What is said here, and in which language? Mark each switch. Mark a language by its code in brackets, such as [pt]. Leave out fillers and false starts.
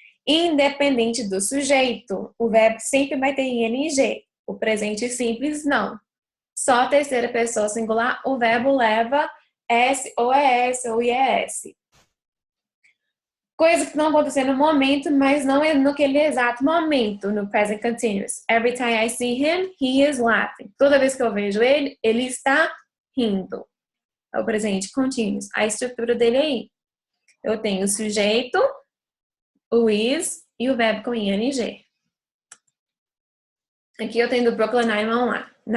[pt] Independente do sujeito, o verbo sempre vai ter ing. O presente simples, não. Só a terceira pessoa singular, o verbo leva S ou ES ou IES. Coisa que não aconteceu no momento, mas não é naquele exato momento, no present continuous. [en] Every time I see him, he is laughing. [pt] Toda vez que eu vejo ele, ele está rindo. É o presente continuous. A estrutura dele é aí. Eu tenho o sujeito, o is e o verbo com ing. Aqui eu tenho do Brooklyn Nine-One lá.